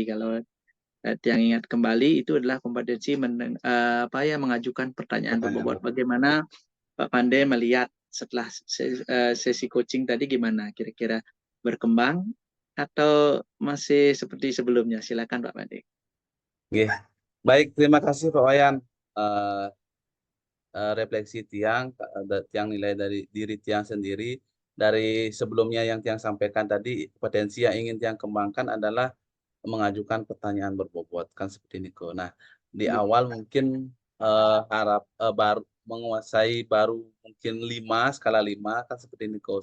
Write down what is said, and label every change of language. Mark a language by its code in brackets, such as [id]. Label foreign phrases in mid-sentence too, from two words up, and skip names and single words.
[id] Kalau yang ingat kembali itu adalah kompetensi mengajukan pertanyaan berbobot. Bagaimana Pak Pande melihat setelah sesi coaching tadi gimana? Kira-kira berkembang atau masih seperti sebelumnya? Silakan Pak Pande. Nggih. Baik, terima kasih Pak Wayan. Eee refleksi tiang, tiang nilai dari diri tiang sendiri, dari sebelumnya yang tiang sampaikan tadi, potensi yang ingin tiang kembangkan adalah mengajukan pertanyaan berbobot, kan seperti ini kok. Nah, di awal mungkin, baru menguasai baru mungkin 5 skala 5 kan seperti ini kok.